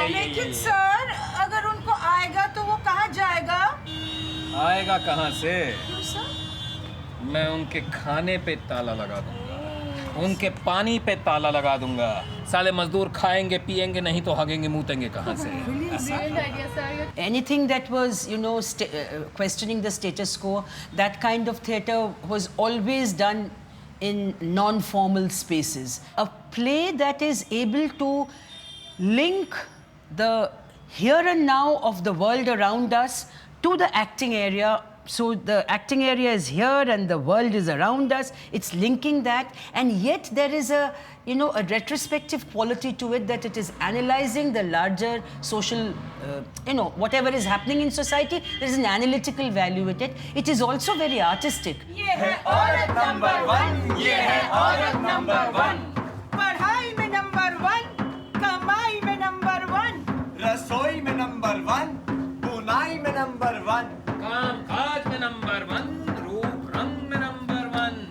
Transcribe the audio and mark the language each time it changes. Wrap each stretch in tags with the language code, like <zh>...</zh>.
<hi>लेकिन सर, अगर उनको आएगा तो वो कहाँ जाएगा? आएगा कहाँ से? क्यों सर? मैं उनके खाने पे ताला लगा दूंगा, उनके पानी पे ताला लगा दूंगा। साले मजदूर खाएंगे पिएंगे नहीं तो हगेंगे मूतेंगे कहाँ से?</hi> <en>Brilliant idea, sir. Anything that was, questioning the status quo, that kind of theatre was always done in non-formal spaces. A play that is able to link the here and now of the world around us to the acting area. So the acting area is here and the world is around us. It's linking that, and yet there is a retrospective quality to it, that it is analyzing the larger social, whatever is happening in society. There is an analytical value with it. It is also very artistic.</en> <hi>ये है औरत number 1, ये है औरत number 1, पढ़ाई में number 1, कमाई में नंबर 1, रसोई में नंबर 1, बुनाई में नंबर 1, काम काज में नंबर 1, रूप रंग में नंबर 1,</hi>